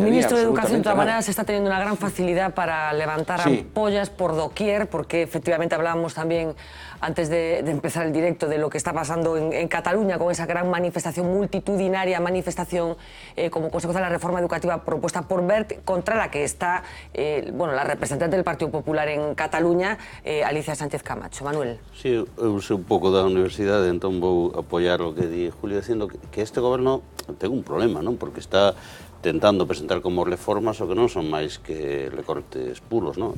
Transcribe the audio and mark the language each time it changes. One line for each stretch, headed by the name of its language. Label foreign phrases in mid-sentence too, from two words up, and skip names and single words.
Spanish: El ministro de Educación, de todas maneras, está teniendo una gran facilidad para levantar ampollas por doquier, porque efectivamente hablábamos también antes de empezar el directo de lo que está pasando en Cataluña con esa gran manifestación, multitudinaria manifestación como consecuencia de la reforma educativa propuesta por Wert, contra la que está la representante del Partido Popular en Cataluña, Alicia Sánchez Camacho. Manuel.
Galician: Sí, eu sei un pouco da universidade, entón vou apoiar o que di Julio, dicindo que este goberno ten un problema, non? Porque está tentando presentar como reformas o que non son máis que recortes puros, non?